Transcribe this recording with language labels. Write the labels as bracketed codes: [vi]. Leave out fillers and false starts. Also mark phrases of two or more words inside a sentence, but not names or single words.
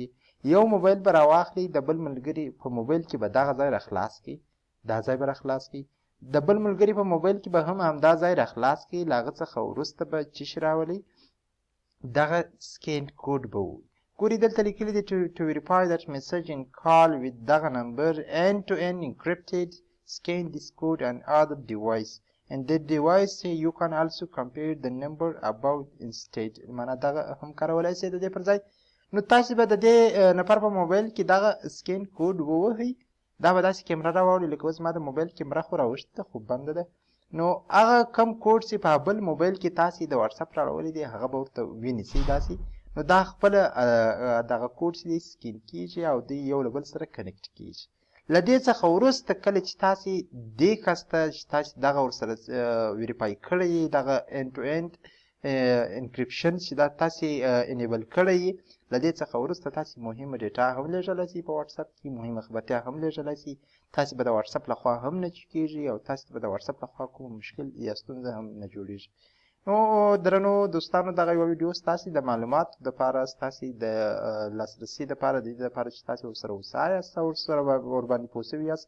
[ps] یو موبایل به راواخلئ د بل ملګري په موبایل کې به دغه ځای راخلاص کړئ، دا ځای به راخلاص کړئ. د بل ملګري په موبایل کې به هم همدا ځای راخلاص کړئ. له هغه څخه وروسته به څه شي راولئ؟ دغه سکین کوډ به ووایي. ګورئ دلته لیکلي دي [en] to verify that message and call with [ps] دغه نمبر [en] end to end encrypted scan this code on other device and the device you can also compare the number above instead. [ps] معنا دغه هم کارولی شئ د دې پر ځای. نو تاسې به د دې نفر په موبایل کې دغه سکین کوډ ووهئ. دا به داسې کیمره راواړي لکه اوس ما د موبایل کیمره خو راوښته ده خو بنده ده. نو هغه کم کوډ چې په بل موبایل کې تاسې د واتساپ راوړلی دی هغه به ورته ونیسئ داسې. نو دا خپله دغه کوډ چې دی سکین کېږي او دوی یو له بل سره کنیکټ کېږي. له دې څخه وروسته کله چې تاسې دې کس ته چې تاسې دغه ورسره ویریفای کړی یې دغه [en] end to end [ps] انکریپشن چې دا تاسې انیبل کړی یې، له دې څخه وروسته تاسې مهمه ډیټا هم لیږلی شئ په واتساپ کې، مهمه خبرتیا هم لیږلی شئ. تاسې به د واتساپ لخوا هم نه چکېږي او تاسې به د واتساپ لخوا کوم مشکل یا ستونزه هم نه جوړېږي. نو درنو دوستانو دغه یوه ویډیو ستاسې د معلوماتو دپاره ستاسې د لاسرسي دپاره د دې دپاره چې تاسې ورسره هوسا یاست او ورسره ورباندې پوه سوي یاست.